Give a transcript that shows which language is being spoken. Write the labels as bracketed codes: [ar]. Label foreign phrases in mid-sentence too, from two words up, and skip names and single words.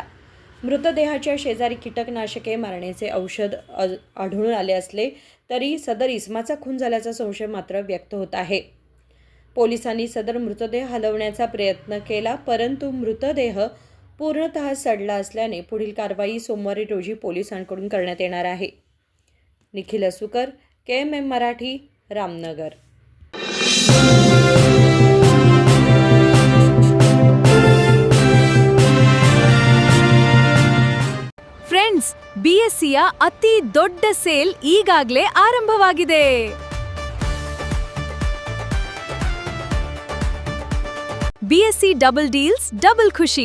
[mr] मृतदेहाच्या शेजारी कीटकनाशके मारण्याचे औषध आढळून आले असले तरी सदर इसमाचा खून झाल्याचा संशय मात्र व्यक्त होत आहे. पोलिसांनी सदर मृतदेह हलवण्याचा प्रयत्न केला, परंतु मृतदेह पूर्णतः सडला असल्याने पुढील कारवाई सोमवारी रोजी पोलिसांकडून करण्यात येणार आहे. निखिल असुकर, KMM मराठी, रामनगर. [kn] ಫ್ರೆಂಡ್ಸ್, BSCಯ ಅತಿ ದೊಡ್ಡ ಸೇಲ್ ಈಗಾಗಲೇ ಆರಂಭವಾಗಿದೆ. [en] BSC double deals double ಖುಷಿ.